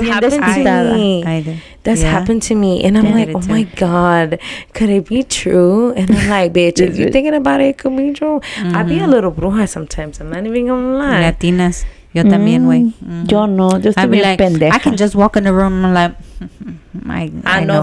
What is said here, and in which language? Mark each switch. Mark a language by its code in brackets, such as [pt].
[en] That's happened to me, and I'm like, oh my god, could it be true? And I'm like, bitch, if you're thinking about it, it could be true. I be a little bruja sometimes. I'm not even gonna lie. [es] Latinas, yo también, güey. Yo no, yo estoy bien pendeja. [en] I can just walk in the room and I'm like, I know